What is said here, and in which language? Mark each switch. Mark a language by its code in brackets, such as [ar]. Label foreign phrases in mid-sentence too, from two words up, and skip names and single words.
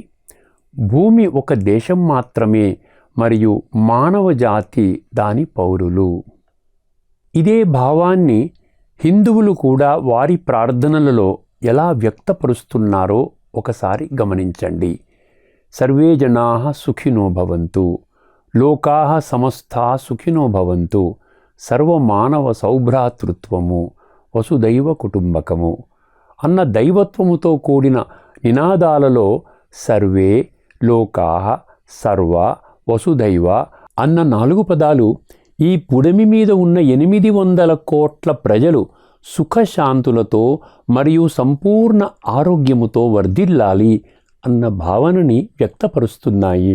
[te] భూమి ఒక దేశం మాత్రమే మరియు మానవ జాతి దాని పౌరులు. ఇదే భావాన్ని హిందువులు కూడా వారి ప్రార్థనలలో ఎలా వ్యక్తపరుస్తున్నారో ఒకసారి గమనించండి. [sa] సర్వే జనాః సుఖినో భవంతు, లోకాః సమస్తాః సుఖినో భవంతు, [te] సర్వమానవ సౌభ్రాతృత్వము, వసుదైవ కుటుంబకము అన్న దైవత్వముతో కూడిన నినాదాలలో సర్వే, లోకాః, సర్వ, వసుదైవ అన్న 4 పదాలు ఈ పుడమి మీద ఉన్న 800 కోట్ల ప్రజలు సుఖశాంతులతో మరియు సంపూర్ణ ఆరోగ్యముతో వర్ధిల్లాలి అన్న భావనని వ్యక్తపరుస్తున్నాయి.